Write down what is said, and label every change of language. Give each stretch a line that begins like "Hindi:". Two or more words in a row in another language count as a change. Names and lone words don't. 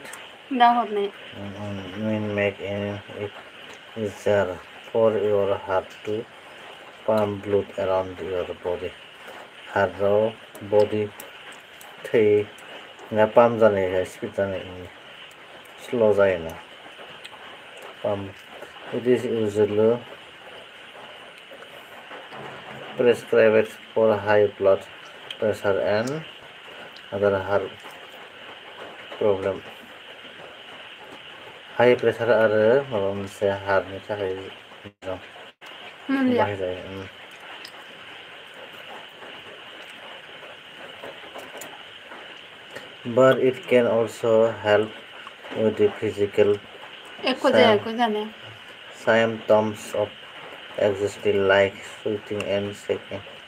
Bodo: दा हरनाय
English: make it easier for your heart to pump blood around your body
Bodo: heartआव body थै पाम्प जानाय स्पिड जानाय स्ल' जायोना
English: it is usually prescribed for high blood pressure and other heart problem high pressure
Bodo: आरो माबा मोनसे हार्टनि थाखाय मोजां बाहायजायो
English: but it can also help with the physical symptoms of anxiety like sweating and shaking